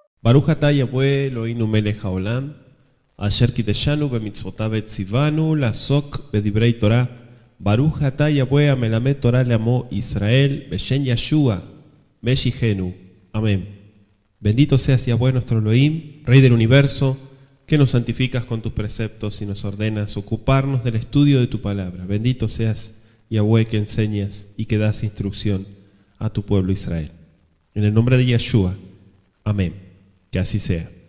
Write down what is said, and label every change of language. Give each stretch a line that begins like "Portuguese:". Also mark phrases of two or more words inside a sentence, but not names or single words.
Hebrew: ברוך אתה יהוה אלוהינו מלך העולם אשר קדשנו במצותיו וצונו לעסוק בדברי תורה. ברוך אתה יהוה המלמד תורה לעמו ישראל בשם ישוע משיחנו.
Spanish: Amén. Bendito seas Yahweh nuestro Elohim, Rey del universo, que nos santificas con tus preceptos y nos ordenas ocuparnos del estudio de tu palabra. Bendito seas Yahweh, que enseñas y que das instrucción a tu pueblo Israel. En el nombre de Yeshua. Amén. Que así sea.